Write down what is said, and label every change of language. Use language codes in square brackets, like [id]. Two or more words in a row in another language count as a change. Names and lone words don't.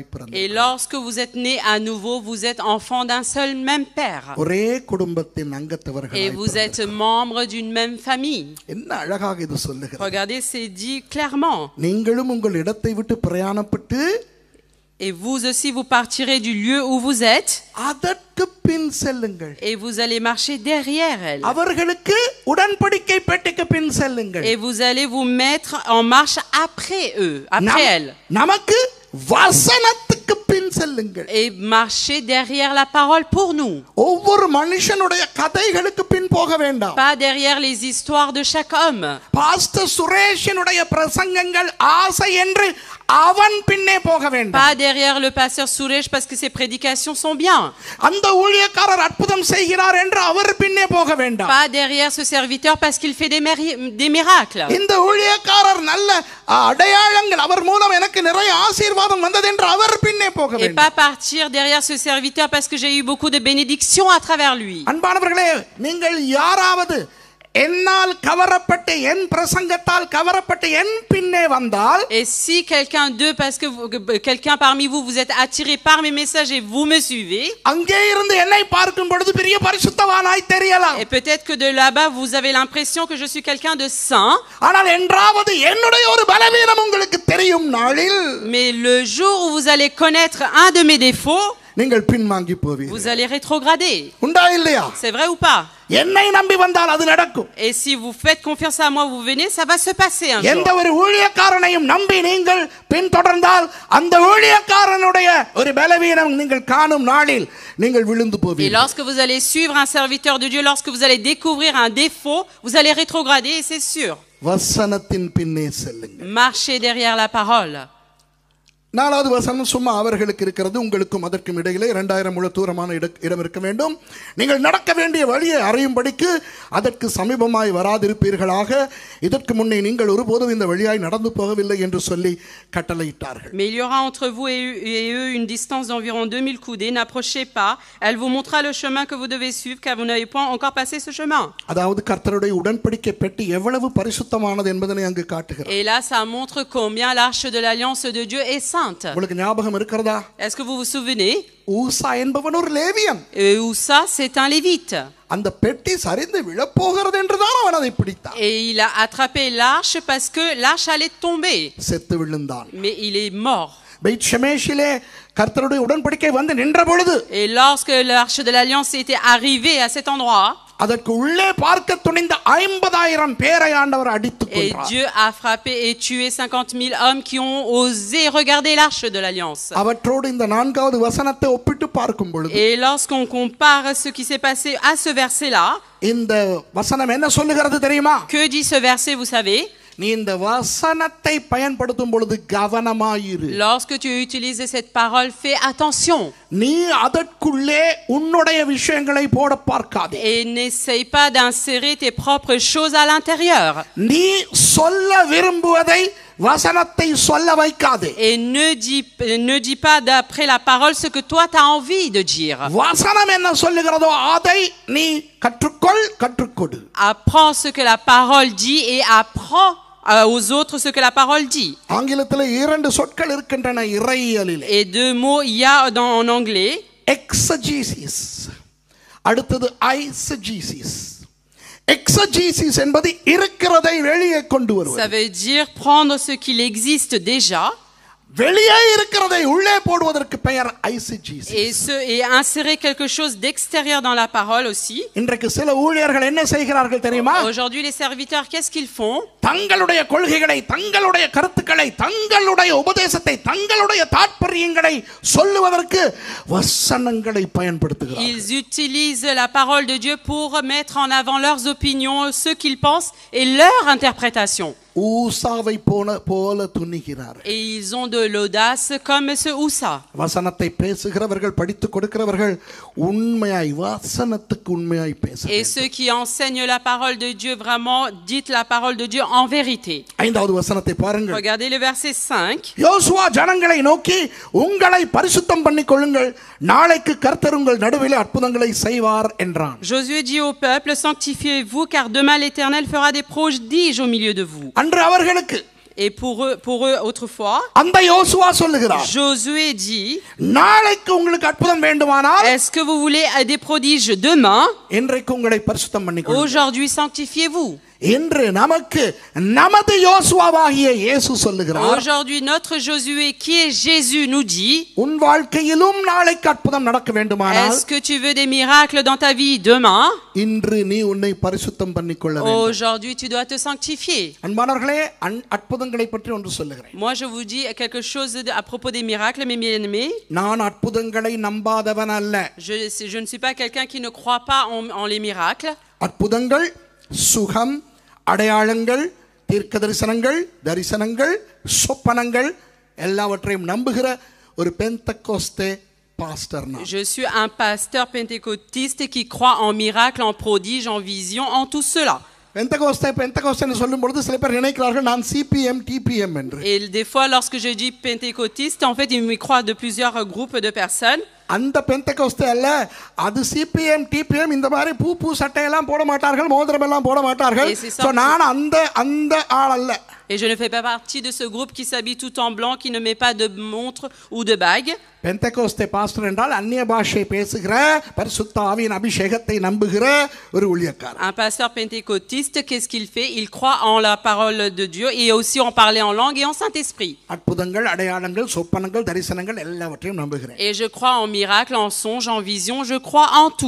[fr] Et [ta] பிறந்தவர்கள். [fr] lorsque vous êtes nés à nouveau, vous êtes enfants d'un seul même père. [ta] ஒரே குடும்பத்தின் அங்கத்தவர்களாய் [fr] Et vous êtes [ta] பிறந்தவர்கள். [fr] membres d'une même famille. [ta] என்ன அழகாக இது சொல்லுகிறது. [fr] Regardez, c'est dit clairement. [ta] நீங்களும் உங்கள் இடத்தை விட்டு பிரயாணப்பட்டு [fr] Et vous aussi, vous partirez du lieu où vous êtes. [ta] அதற்கு பின் செல்லுங்கள். [fr] Et vous allez marcher derrière elle. [ta] அவர்களுக்கு உடன்படிக்கை பெட்டிக்கு பின் செல்லுங்கள். [fr] Et vous allez vous mettre en marche après eux, après elle. [ta] நமக்கு வசனத்துக்கு பின் செல்லுங்கள். [fr] Et marcher derrière la parole pour nous. [ta] ஒவ்வொரு மனுஷனுடைய கதைகளுக்கு பின் போக வேண்டாம். [fr] Pas derrière les histoires de chaque homme. [ta] பாஸ்டர் சுரேஷனுடைய பிரசங்கங்கள் ஆசை என்று அவன் பின்னே போக வேண்டாம். [fr] Pas derrière le pasteur Suresh parce que ses prédications sont bien. [ta] அந்த ஊழியக்காரர் அற்புதம் செய்கிறார் என்று அவர் பின்னே போக வேண்டாம். [fr] Pas derrière ce serviteur parce qu'il fait des miracles. [ta] இந்த ஊழியக்காரர் நல்ல அடையாளங்கள் அவர் மூலம் எனக்கு நிறைய ஆசீர்வாதம் வந்தது என்று அவர் பின்னே போக [fr] Et [ta] வேண்டாம். [fr] pas partir derrière ce serviteur parce que j'ai eu beaucoup de bénédictions à travers lui. [ta] அன்பானவர்களே, நீங்கள் யாராவது என்னால் கவரப்பட்டு என் பிரசங்கத்தால் கவரப்பட்டு என் பின்னே வந்தால், [fr] Et si quelqu'un d'eux, parce que quelqu'un parmi vous, vous êtes attiré par mes messages et vous me suivez, [ta] அங்கே இருந்து என்னை பார்க்கும் பொழுது பெரிய பரிசுத்தவானாய் தெரியலாம். [fr] et peut-être que de là-bas vous avez l'impression que je suis quelqu'un de saint, [ta] ஆனால் என்றாவது என்னுடைய ஒரு பலவீனம் உங்களுக்கு தெரியும் நாளில், [fr] mais le jour où vous allez connaître un de mes défauts, [ta] நீங்கள் பின்வாங்கி போவீர்கள். [fr] vous allez rétrograder. [ta] உண்டா இல்லையா? [fr] C'est vrai ou pas? [ta] என்னை நம்பி வந்தால் அது நடக்கும். [fr] Et si vous faites confiance à moi, vous venez, ça va se passer un jour. [ta] எந்த ஒரு ஊழியக்காரனையும் நம்பி நீங்கள் பின்தொடர்ந்தால் அந்த ஊழியக்காரனுடைய ஒரு பலவீனம் நீங்கள் காணும் நாளில் நீங்கள் விழுந்து [fr] Et [ta] போவீர்கள். [fr] lorsque vous allez suivre un serviteur de Dieu, lorsque vous allez découvrir un défaut, vous allez rétrograder et c'est sûr. [ta] வசனத்தின் பின்னே செல்லுங்கள். [fr] Marchez derrière la parole. [ta] நாலாவது வசனம் சும்மா அவர்களுக்கு இருக்கிறது, உங்களுக்கும் அதற்கும் இடையிலே 2000 முழ தூரமான இடம் இருக்க வேண்டும். நீங்கள் நடக்க வேண்டிய வழியை அறியும்படிக்கு அதற்கு சமீபமாய் வராதிருப்பீர்களாக. இதற்கு முன்னே நீங்கள் ஒருபோதும் இந்த வழியாய் நடந்து போகவில்லை என்று சொல்லி கட்டளையிட்டார்கள். [fr] Mais il y aura entre vous et eux une distance d'environ 2000 coudées. N'approchez pas. Elle vous montrera le chemin que vous devez suivre, car vous n'avez pas encore passé ce chemin. [ta] அதாவது கர்த்தருடைய உடன்படிக்கை பெட்டி எவ்வளவு பரிசுத்தமானது என்பதனை அங்கு காட்டுகிறார். [fr] Et là, ça montre combien l'arche de l'alliance de Dieu est sainte. [ta] உங்களுக்கு ஞாபகம் இருக்கிறதா? [fr] Est-ce que vous vous souvenez? [ta] ஊசா என்பவன் ஒரு லேவியன். [fr] Oussa, c'est un lévite. [ta] அந்த பெட்டி சரிந்து விழப்போகிறது என்றுதான் அவன் அதை பிடித்தான். [fr] Et il a attrapé l'arche parce que l'arche allait tomber. [ta] செத்து விழுந்தான். [fr] Mais il est mort. [ta] பெத்ஷெமேஷிலே கர்த்தருடைய உடன்படிக்கை வந்து நின்ற பொழுது, [fr] Et lorsque l'arche de l'alliance était arrivée à cet endroit, [ta] அதற்கு உள்ளே பார்க்க துணிந்த 50,000 பேரை ஆண்டவர் அடித்துக் [fr] et [ta] கொன்றார். [fr] Dieu a frappé et tué 50 000 hommes qui ont osé regarder l'arche de l'alliance. [ta] அவற்றோடு இந்த 4வது வசனத்தை ஒப்பிட்டு பார்க்கும் பொழுது, [fr] Et lorsqu'on compare ce qui s'est passé à ce verset-là, [ta] இந்த வசனம் என்ன சொல்லுகிறது தெரியுமா? [fr] que dit ce verset, vous savez? [ta] நீ இந்த வசனத்தை பயன்படுத்தும் பொழுது கவனமாயிரு. [fr] Lorsque tu utilises cette parole, fais attention. [ta] நீ அதற்குள்ளே உன்னுடைய விஷயங்களை போட பார்க்காதே. [fr] Et n'essaye pas d'insérer tes propres choses à l'intérieur. [ta] நீ சொல்ல விரும்புவதை வசனத்தை சொல்ல வைக்காதே. [fr] Et ne dis pas d'après la parole ce que toi tu as envie de dire. [ta] வசனம் என்ன சொல்லுகிறதோ அதை நீ கற்றுக்கொடு. [fr] Apprends ce que la parole dit et apprends aux autres ce que la parole dit. [ta] ஆங்கிலத்தில் 2 சொற்கள் இருக்கின்றன இறையியலிலே. [fr] Et 2 mots il y a en anglais. [ta] exegesis, அடுத்தது eisegesis. exegesis என்பது இருக்கிறதை வெளியே கொண்டு வருவது. [fr] Ça veut dire prendre ce qu'il existe déjà. [ta] வெளியே இருக்கிறதை உள்ளே போடுவதற்கு பெயர் eisegesis. [fr] Et insérer quelque chose d'extérieur dans la parole aussi. [ta] இன்றைக்கு சில ஊழியர்கள் என்ன செய்கிறார்கள் தெரியுமா? [fr] Aujourd'hui les serviteurs, qu'est-ce qu'ils font? [ta] தங்களுடைய கொள்கைகளை, தங்களுடைய கருத்துக்களை, தங்களுடைய உபதேசத்தை, தங்களுடைய தாற்பயங்களை சொல்லுவதற்கு வசனங்களை பயன்படுத்துகிறார்கள். [fr] Ils utilisent la parole de Dieu pour mettre en avant leurs opinions, ce qu'ils pensent et leur interprétation. [ta] ஊசாவை போல துணிகிறார்கள். [fr] Et ils ont de l'audace comme ce Oussa. [ta] வசனத்தை பேசுகிறவர்கள், படித்துக் கொடுக்கிறவர்கள் உண்மையாய் வசனத்துக்கு உண்மையாய் பேசுகிறார்கள். [fr] Et ceux qui enseignent la parole de Dieu, vraiment dites la parole de Dieu en vérité. [ta] 5வது வசனத்தை பாருங்கள். [fr] Regardez le verset 5. [ta] யோசுவா ஜனங்களை நோக்கி, உங்களை பரிசுத்தம் பண்ணிக்கொள்ளுங்கள், நாளைக்கு கர்த்தர் உங்கள் நடுவிலே அற்புதங்களை செய்வார் என்றான். [fr] Josué dit au peuple, sanctifiez-vous car demain l'Éternel fera des prodiges au milieu de vous. [ta] அன்று அவர்களுக்கு, [fr] Et pour eux autrefois, [ta] அந்த யோசுவா சொல்லுகிறார், [fr] Josué dit, [ta] நாளைக்கு உங்களுக்கு அற்புதம் வேண்டுமானால், [fr] est-ce que vous voulez des prodiges demain? [ta] இன்றைக்கு உங்களை பரிசுத்தம் பண்ணிக்கொள்ளுங்கள். [fr] Aujourd'hui sanctifiez-vous. [ta] என்று நமக்கு நமது யோசுவாவாகிய இயேசு சொல்லுகிறார். [fr] Aujourd'hui notre Josué qui est Jésus nous dit, [ta] உன் வாழ்க்கையிலும் நாளைக்கு அற்புதம் நடக்க வேண்டுமானால், [fr] est-ce que tu veux des miracles dans ta vie demain? [ta] இன்று நீ உன்னை பரிசுத்தம் பண்ணிக்கொள்ள வேண்டும். [fr] Aujourd'hui tu dois te sanctifier. [ta] அன்பானவர்களே, அற்புதங்களை பற்றி ஒன்று சொல்லுகிறேன். [fr] Moi je vous dis quelque chose à propos des miracles, mes bien-aimés. [ta] நான் அற்புதங்களை நம்பாதவன் அல்ல. [fr] Je ne suis pas quelqu'un qui ne croit pas en les miracles. [ta] அற்புதங்கள், சுகம், அடையாளங்கள், தீர்க்கதரிசனங்கள், தரிசனங்கள், சொப்பனங்கள் எல்லாவற்றையும் நம்புகிற ஒரு பெந்தெகோஸ்தே pasteur. [fr] Je suis un pasteur pentecôtiste qui croit en miracles, en prodiges, en visions, en tout cela. [ta] பெந்தெகோஸ்தேன்னு சொல்லும்போது சில பேர் நினைக்கிறார்கள் நான் சிபிஎம் டிபிஎம் என்று. [fr] Et des fois lorsque je dis pentecôtiste, en fait ils me croient de plusieurs groupes de personnes. [ta] அந்த பெந்தெகோஸ்தே அல்ல, அது சிபிஎம் டிபிஎம் இந்த மாதிரி பூ சட்டையெல்லாம் போட மாட்டார்கள், மோதிரம் எல்லாம் போட மாட்டார்கள். சோ நான் அந்த ஆள் அல்ல. [fr] Et je ne fais pas partie de ce groupe qui s'habille tout en blanc, qui ne met pas de montre ou de bague. [ta] பெந்தெகோஸ்தே பாஸ்டர் என்றால் அந்நிய பாஷை பேசுகிற, பரிசுத்த ஆவியின் அபிஷேகத்தை நம்புகிற ஒரு ஊழியக்காரர். [fr] Un pasteur pentecôtiste, qu'est-ce qu'il fait? Il croit en la parole de Dieu et aussi en parler en langue et en Saint-Esprit. [ta] அற்புதங்கள், அடையாளங்கள், சொப்பனங்கள், தரிசனங்கள் எல்லாவற்றையும் நம்புகிறேன். [fr] Et je crois en miracle, en songe, en vision, je crois en tout.